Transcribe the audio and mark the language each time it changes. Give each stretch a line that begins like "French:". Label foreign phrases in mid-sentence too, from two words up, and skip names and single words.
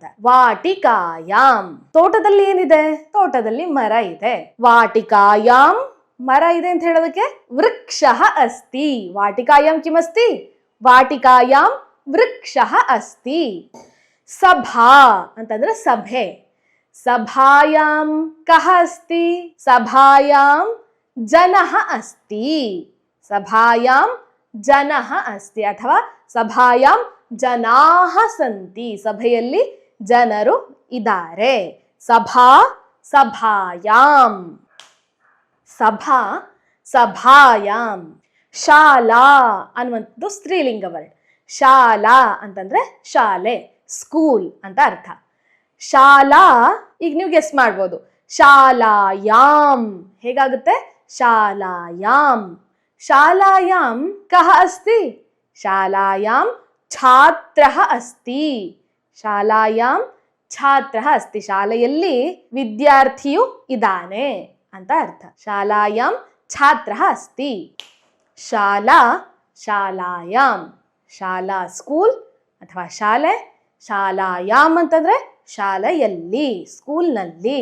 Kannada: ವಾಟಿಕಾಯಾಂ. ತೋಟದಲ್ಲಿ ಏನಿದೆ? ತೋಟದಲ್ಲಿ ಮರ ಇದೆ. ವಾಟಿಕಾಯಾಂ ಮರ ಇದೆ ಅಂತ ಹೇಳೋದಕ್ಕೆ
Sanskrit: ವೃಕ್ಷಃ ಅಸ್ತಿ. ವಾಟಿಕಾಯಾಂ ಕಿಮಸ್ತಿ? ವಾಟಿಕಾಯಾಂ ವೃಕ್ಷಃ ಅಸ್ತಿ. ಸಭಾ
Kannada: ಅಂತಂದ್ರೆ ಸಭೆ.
Sanskrit: ಸಭಾಯಾಂ ಕಃ ಅಸ್ತಿ? ಸಭಾಯಾಂ ಜನಃ ಅಸ್ತಿ. ಸಭಾಯಾಂ ಜನಃ ಅಸ್ತಿ ಅಥವಾ ಸಭಾಯಾಂ ಜನಾಃ ಸಂತಿ.
Kannada: ಸಭೆಯಲ್ಲಿ ಜನರು ಇದ್ದಾರೆ.
Sanskrit: ಸಭಾ, ಸಭಾಯಾಂ. ಸಭಾ, ಸಭಾಯಾಂ.
Kannada: ಶಾಲಾ ಅನ್ನುವಂಥದ್ದು ಸ್ತ್ರೀಲಿಂಗ ವರ್ಡ್. ಶಾಲಾ ಅಂತಂದ್ರೆ ಶಾಲೆ, ಸ್ಕೂಲ್ ಅಂತ ಅರ್ಥ. ಶಾಲಾ, ಈಗ ನೀವು ಗೆಸ್ ಮಾಡ್ಬೋದು. ಶಾಲಾಯಾಂ ಹೇಗಾಗುತ್ತೆ?
Sanskrit: ಶಾಲಾಯಾಂ. ಶಾಲಾಯಾಂ ಕಃ ಅಸ್ತಿ? ಶಾಲಾಯಾಂ ಛಾತ್ರಃ ಅಸ್ತಿ. ಶಾಲಾಯಾಂ ಛಾತ್ರಃ ಅಸ್ತಿ.
Kannada: ಶಾಲೆಯಲ್ಲಿ ವಿದ್ಯಾರ್ಥಿಯು ಇದ್ದಾನೆ ಅಂತ ಅರ್ಥ.
Sanskrit: ಶಾಲಾಯಾಂ ಛಾತ್ರಃ ಅಸ್ತಿ. ಶಾಲಾ, ಶಾಲಾಯಾಂ.
Kannada: ಶಾಲಾ ಸ್ಕೂಲ್ ಅಥವಾ ಶಾಲೆ. ಶಾಲಾಯಾಮ್ ಅಂತಂದ್ರೆ ಶಾಲೆಯಲ್ಲಿ, ಸ್ಕೂಲ್ನಲ್ಲಿ.